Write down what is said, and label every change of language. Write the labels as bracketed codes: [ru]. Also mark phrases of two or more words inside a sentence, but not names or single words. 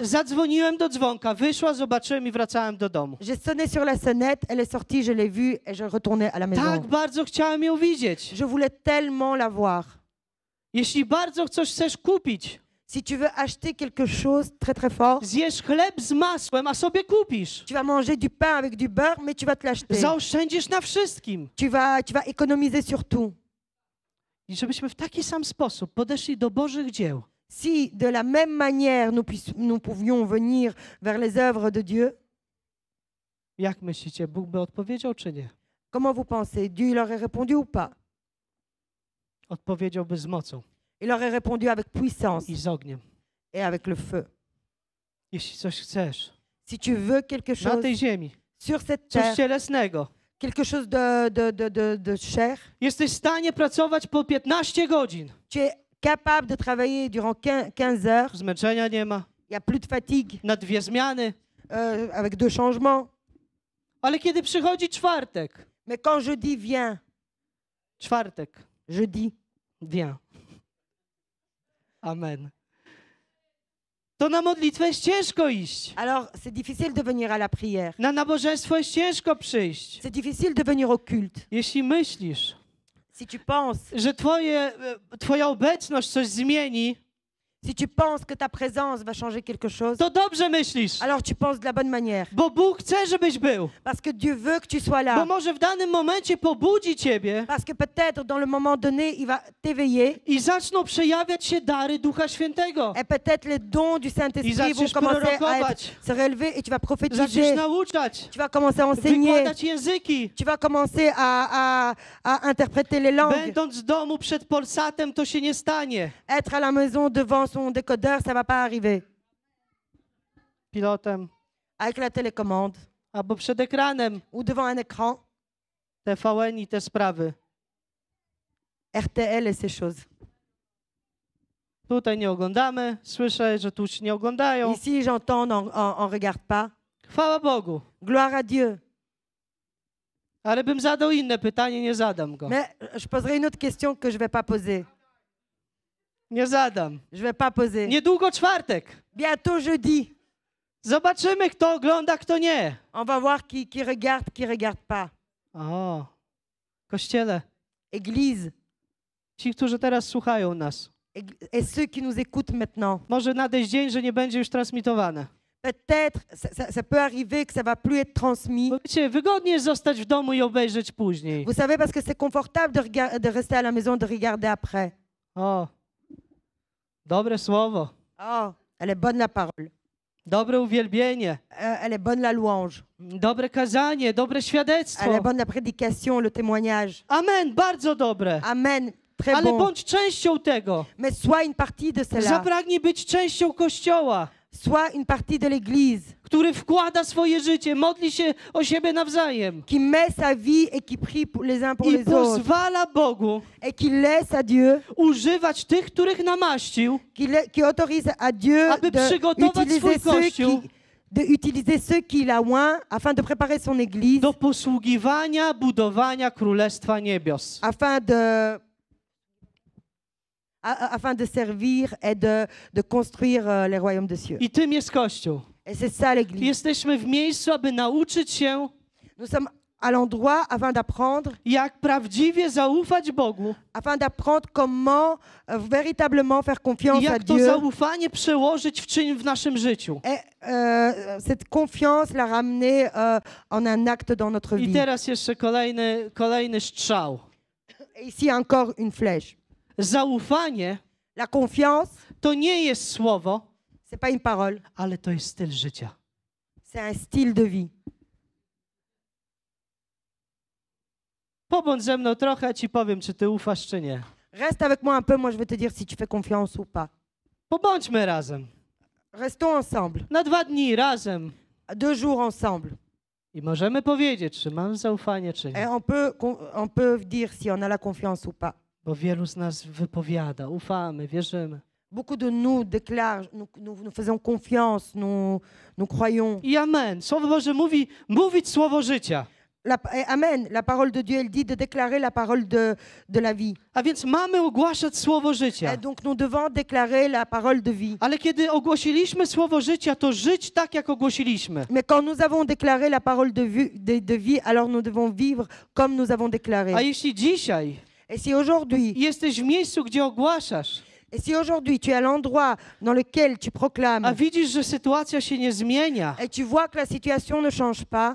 [pl] Zadzwoniłem do dzwonka, wyszła, zobaczyłem i wracałem do domu. [fr] J'ai sonné sur la sonnette, elle est sortie, je l'ai vue et je retournais à la maison. [pl] Tak bardzo chciałem ją widzieć. [fr] Je voulais tellement la voir. [pl] Jeśli bardzo coś chcesz kupić, [fr] Si tu veux acheter quelque chose très très fort, [pl] zjesz chleb z masłem, a sobie kupisz. [fr] tu vas manger du pain avec du beurre, mais tu vas te l'acheter. [pl] Zaoszczędzisz na wszystkim. [fr] Tu vas économiser sur tout. [pl] I żebyśmy w taki sam sposób podeszli do Bożych dzieł. [fr] Si de la même manière nous pouvions venir vers les œuvres de Dieu, [pl] Jak myślicie, Bóg by odpowiedział czy nie? [fr] comment vous pensez? Dieu il aurait répondu ou pas? [pl] Odpowiedziałby z mocą [fr] Il aurait répondu avec puissance [pl] i z ogniem. [fr] et avec le feu. [pl] Jeśli coś chcesz [fr] Si tu veux quelque [pl] na [fr] chose [pl] tej ziemi, [fr] sur cette [pl] coś [fr] terre, [pl] cielesnego, [fr] quelque chose de chair, [pl] jesteś w stanie pracować po 15 godzin. [fr] tu es capable de travailler durant 15 heures, [pl] Zmęczenia nie ma, [fr] il n'y a plus de fatigue, [pl] na 2 zmiany. [fr] avec 2 changements. [pl] Ale kiedy przychodzi czwartek, [fr] Mais quand jeudi vient, jeudi, viens. Amen. [pl] To na modlitwę jest ciężko iść. [fr] alors c'est difficile de venir à la prière. [pl] Na nabożeństwo jest ciężko przyjść. [fr] C'est difficile de venir au culte. [pl] Jeśli myślisz, [fr] Si tu penses [pl] że twoja obecność coś zmieni, [fr] Si tu penses que ta présence va changer quelque chose, [pl] to dobrze myślisz. [fr] alors tu penses de la bonne manière. [pl] Bo Bóg chce, żebyś był. [fr] Parce que Dieu veut que tu sois [pl] Bo [fr] là. [pl] może w danym momencie pobudzi ciebie [fr] Parce que peut-être dans le moment donné, il va t'éveiller. [pl] i zaczną przejawiać się dary Ducha Świętego. [fr] Et peut-être les dons du [pl] I [fr] Saint-Esprit vont [pl] zaczniesz [fr] commencer à [pl] prorokować, [fr] se relever et tu vas [pl] zaczniesz [fr] prophétiser. [pl] nauczać, [fr] Tu vas commencer à enseigner. [pl] wykładać języki. [fr] Tu vas commencer à interpréter les langues. [pl] Będąc w domu przed Polsatem, to się nie stanie. [fr] Être à la maison devant son décodeur, ça va pas arriver. [pl] Pilotem [fr] Avec la télécommande [pl] albo przed ekranem [fr] ou devant un écran, [pl] TVN i te sprawy. [fr] RTL et ces choses. [pl] Tutaj nie oglądamy. Słyszę, że tu się nie oglądają. [fr] Ici, j'entends, on regarde pas. [pl] Chwała Bogu. [fr] Gloire à Dieu. [pl] Ale bym zadał inne pytanie, nie zadam go. [fr] Mais je poserai une autre question que je vais pas poser. [pl] Nie zadam. [fr] Je vais pas poser. [pl] Niedługo czwartek. [fr] Bientôt jeudi. [pl] Zobaczymy, kto ogląda, kto nie. [fr] On va voir qui regarde pas. [pl] O, Kościele. [fr] Église. [pl] Ci, którzy teraz słuchają nas. [fr] Et ceux qui nous écoutent maintenant. [pl] Może nadejść dzień, że nie będzie już transmitowane. [fr] Peut-être, ça peut arriver que ça va plus être transmis. [pl] Bo wiecie, wygodnie jest zostać w domu i obejrzeć później. [fr] Vous savez, parce que c'est confortable de rester à la maison, de regarder après. [pl] O, dobre słowo. [fr] Oh, elle est bonne la parole. [pl] Dobre uwielbienie. [fr] Elle est bonne la louange. [pl] Dobre kazanie, dobre [fr] Elle est [pl] świadectwo. [fr] bonne la prédication, le témoignage. [pl] Amen, bardzo dobre. [fr] Amen. Très [pl] Ale [fr] bon. [pl] bądź częścią tego. [fr] Mais sois une partie de cela. [pl] Zapragnij być częścią Kościoła, [fr] Sois une partie de l'Église [pl] który wkłada swoje życie, modli się o siebie nawzajem [fr] qui met sa vie et qui prie les uns pour [pl] i [fr] les autres. [pl] pozwala Bogu [fr] Et qui laisse à Dieu, [pl] używać tych, których namaścił, [fr] qui autorise à Dieu [pl] aby przygotować swój Kościół [fr] d'utiliser ceux qu'il a oint afin de préparer son Église, [pl] do posługiwania, budowania Królestwa Niebios. [fr] afin de servir et de construire les royaumes des cieux. [pl] I tym jest Kościół. [fr] Et c'est ça l'Église. [pl] Jesteśmy w miejscu, aby nauczyć się, [fr] Nous sommes à l'endroit afin d'apprendre, [pl] jak prawdziwie zaufać Bogu [fr] afin d'apprendre comment véritablement faire [pl] i [fr] confiance à [pl] jak to [fr] Dieu. [pl] zaufanie przełożyć w czyn w naszym życiu. [fr] Et cette confiance la ramener en un acte dans notre [pl] I [fr] vie. [pl] teraz jeszcze kolejny strzał. [fr] Et ici encore une flèche. [pl] Zaufanie [fr] La confiance, [pl] to nie jest słowo, [fr] c'est pas une parole, [pl] ale to jest styl życia. [fr] c'est un style de vie. [pl] Pobądź ze mną trochę, ja ci powiem, czy ty ufasz, czy nie. [fr] Reste avec moi un peu, moi je vais te dire si tu fais confiance ou pas. [pl] Pobądźmy razem. [fr] Restons ensemble, [pl] Na 2 dni razem. [fr] 2 jours ensemble. [pl] I możemy powiedzieć, czy mam zaufanie, czy [fr] Et [pl] nie. [fr] on peut dire si on a la confiance ou pas. [pl] Bo wielu z nas wypowiada, ufamy, wierzymy. [fr] Beaucoup de nous déclarent, nous faisons confiance, nous croyons. [pl] I amen. Słowo Boże mówi, mówić słowo życia. Amen. [fr] La parole de Dieu, elle dit de déclarer la parole de la vie. [pl] A więc mamy ogłaszać słowo życia. [fr] Et donc nous devons déclarer la parole de vie. [pl] Ale kiedy ogłosiliśmy słowo życia, to żyć tak, jak ogłosiliśmy. [fr] Mais quand nous avons déclaré la parole de vie, alors nous devons vivre comme nous avons déclaré. [pl] A jeśli dzisiaj [fr] Et si aujourd'hui, [pl] jesteś w miejscu, gdzie ogłaszasz, [fr] tu es à l'endroit dans lequel tu [pl] a [fr] proclames [pl] widzisz, że sytuacja się nie zmienia [fr] et tu vois que la situation ne change pas